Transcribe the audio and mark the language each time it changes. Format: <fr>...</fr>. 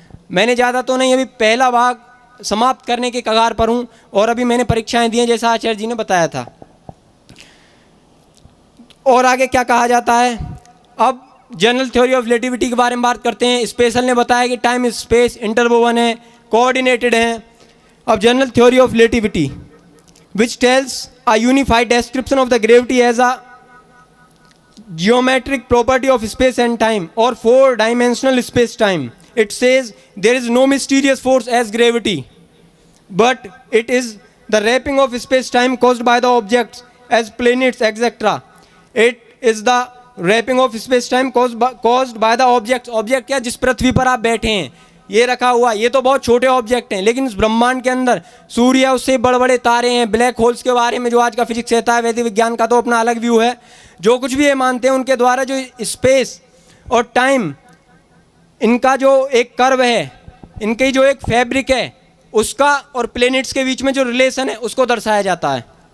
<hi>मैंने ज़्यादा तो नहीं, अभी पहला भाग समाप्त करने के कगार पर हूँ और अभी मैंने परीक्षाएं दी हैं जैसा आचार्य जी ने बताया था। और आगे क्या कहा जाता है, अब जनरल थ्योरी ऑफ रिलेटिविटी के बारे में बात करते हैं। स्पेशल ने बताया कि टाइम स्पेस इंटरवोवन है, कोऑर्डिनेटेड है। अब general theory of relativity</hi> <en>which tells a unified description of the gravity as a geometric property of space and time or 4-dimensional space-time. It says there is no mysterious force as gravity, but it is the wrapping of space-time caused by the objects as planets, etc. It is the wrapping of space-time caused by the objects. Object</en> <hi>क्या, जिस पृथ्वी पर आप बैठे हैं, ये रखा हुआ, ये तो बहुत छोटे ऑब्जेक्ट हैं, लेकिन इस ब्रह्मांड के अंदर सूर्य, उससे बड़े बड़े तारे हैं, ब्लैक होल्स के बारे में जो आज का फिजिक्स कहता है, वैदिक विज्ञान का तो अपना अलग व्यू है। जो कुछ भी ये मानते हैं उनके द्वारा जो स्पेस और टाइम, इनका जो एक कर्व है, इनकी जो एक फैब्रिक है, उसका और प्लैनेट्स के बीच में जो रिलेशन है उसको दर्शाया जाता है।</hi>